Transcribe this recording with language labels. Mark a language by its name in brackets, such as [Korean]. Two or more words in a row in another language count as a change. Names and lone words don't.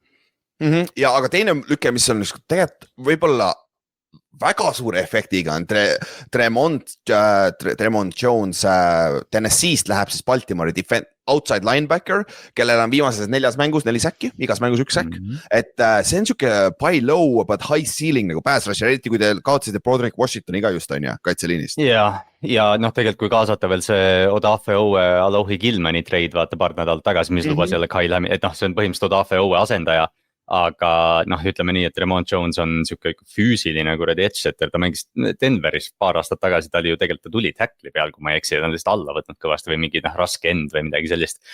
[Estonian] Ja aga teine lüke, mis on tegelikult võib-olla väga suure efektiga on Tremont Jones Tennessee'st läheb siis Baltimore'i [English] outside linebacker, [Estonian] kellel on viimases 4 mängus 4 säkki, igas mängus 1 säkk. Et see on siuke [English] buy low but high ceiling [Estonian] nagu [English] pass rusher, [Estonian] eriti kui te kaotasite Broderick Washingtoni ka just on ja kaitseliinist. Ja tegelikult kui kaasata veel see Odafe Owe Alohi Gilmani trade vaata paar nädalat tagasi, mis lubas jälle Kyle Hamilton, et see on põhimõtteliselt Odafe Owe asendaja. Aga ütleme nii, et Tremont Jones on siuke füüsiline kuradi edge-setter, ta mängis Denveris paar aastat tagasi, ta oli ju tegelikult, ta tuli tackli peal, kui ma ei eksi, ta on lihtsalt alla võtnud kõvasti või mingi raske end või midagi sellist.